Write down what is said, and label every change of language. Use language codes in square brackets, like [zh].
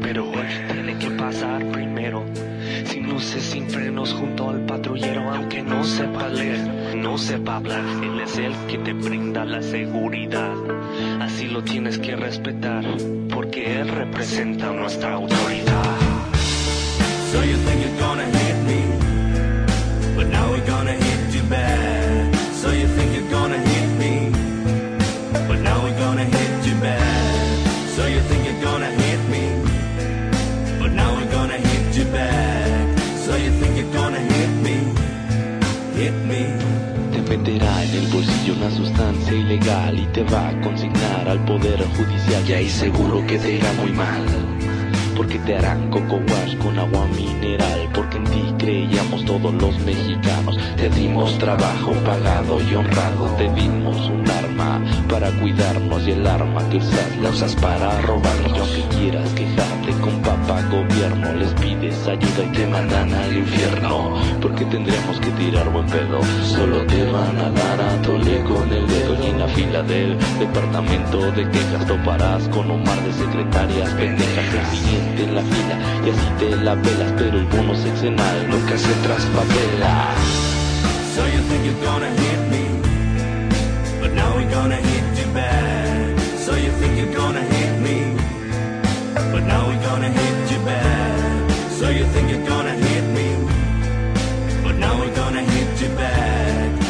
[es] Pero él tiene que pasar primero. Sin luces, sin frenos, junto al patrullero. Aunque no sepa leer, no sepa hablar, él es el que te brinda la seguridad. Así lo tienes que respetar, porque él representa nuestra autoridad. [en] So you think you're gonna hit me, but now we're gonna hit you back. So you think you're gonna hit me, but now we're gonna hit you back. So you think you're gonna hit me, but now we're gonna hit you back. So you think you're gonna hit me, hit me. [es] Meterá en el bolsillo una sustancia ilegal y te va a consignar al poder judicial. Y ahí seguro que te irá muy mal, porque te harán coco wash con agua mineral. Porque en ti creíamos todos los mexicanos. Te dimos trabajo pagado y honrado. Te dimos un arma para cuidarnos. Y el arma que usas la usas para robarnos. Y aunque quieras quejarte con papá gobierno, les pides ayuda y te mandan al infierno. Porque que tendremos que tirar buen pedo. Solo te van a dar a tole con el dedo. Y en la fila del departamento de quejas toparás con un mar de secretarias pendejas. El siguiente en la fila y así te la pelas. Pero el bono sexenal nunca se traspapela. [en] So you think you're gonna hit me, but now we're gonna hit you back. So you think you're gonna hit me, but now we're gonna hit you back. So you think you're gonna hit me, but now we're gonna hit you back.